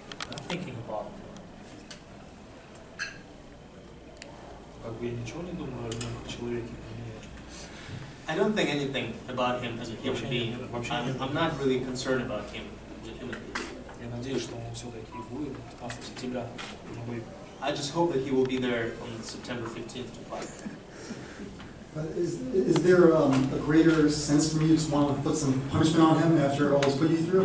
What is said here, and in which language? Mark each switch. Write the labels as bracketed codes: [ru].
[en] I'm thinking about [ru] как бы я ничего не думаю о нем как человеке. [en] I don't think anything about him as a human being. I'm not really concerned about him as a human being. [ru] Я надеюсь, что он все-таки будет 15 сентября на бой. [en] I just hope that he will be there on September 15th to fight. But is there a greater sense from you just want to put some punishment on him after all he's put you through?